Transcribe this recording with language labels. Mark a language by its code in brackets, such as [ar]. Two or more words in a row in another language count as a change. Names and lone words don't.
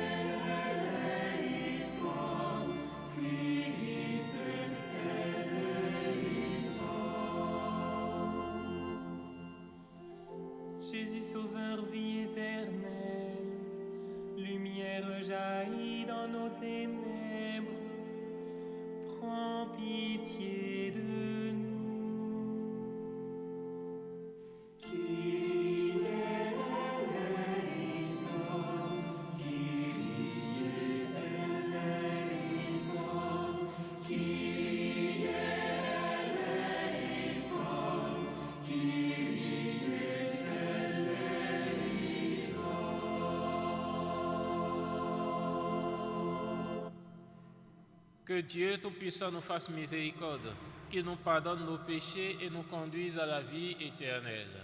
[fr] eleison, Christ Jésus sauveur, vie éternelle, lumière jaillit dans nos ténèbres, prends pitié de nous. [el] Κύριε ἐλέησον, Κύριε ἐλέησον, Κύριε ἐλέησον, Κύριε. [fr] Que Dieu Tout-Puissant nous fasse miséricorde, qu'il nous pardonne nos péchés et nous conduise à la vie éternelle.